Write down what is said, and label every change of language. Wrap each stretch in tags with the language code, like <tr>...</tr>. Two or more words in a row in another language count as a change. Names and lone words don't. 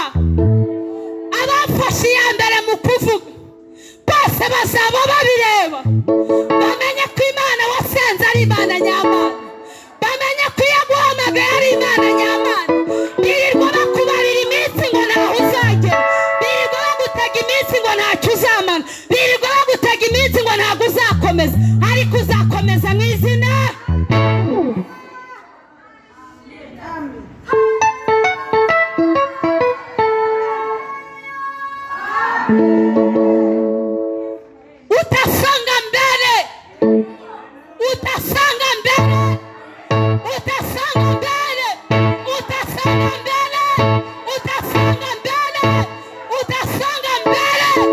<rw>Abafashe iya mbere mu kuvuga bose bazaba babireba, bamenye ko Imana wasenze ari Imana nyamana, bamenye ko yaguhamagaye ari Imana nyamana. Birirwa bakubarira iminsi ngo ntaho uzagera, birirwa bagutega iminsi ngo ntacyo uzamana, birirwa bagutega iminsi ngo ntabwo uzakomeza, ariko uzakomeza mu izina.</rw> <sw>Utasonga mbele, utasonga mbele, utasonga mbele, utasonga mbele, utasonga mbele, utasonga mbele.</sw>